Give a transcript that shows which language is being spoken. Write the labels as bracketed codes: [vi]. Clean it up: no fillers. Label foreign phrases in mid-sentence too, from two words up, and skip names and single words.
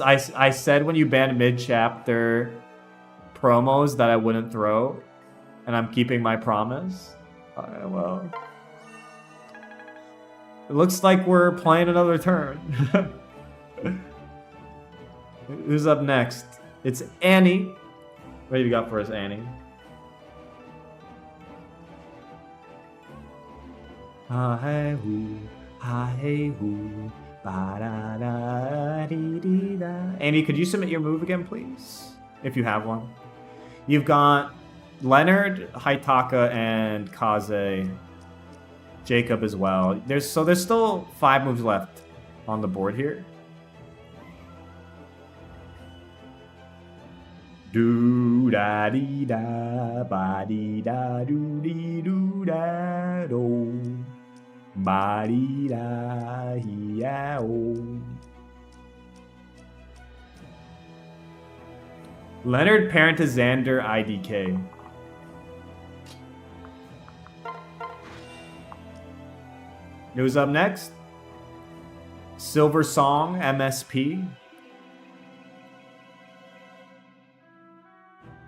[en] I said when you banned mid-chapter promos that I wouldn't throw, and I'm keeping my promise. Well, it looks like we're playing another turn. Who's up next? It's Annie. What have you got for us, Annie? Ha hey hoo, ha hey hoo. Andy, could you submit your move again, please? If you have one. You've got Leonard, Haitaka, and Kaze. Jacob as well. There's still 5 moves left on the board here. Do da dee da ba dee da do dee do da do. Leonard Parent to Xander IDK. Who's up next? Silver Song MSP.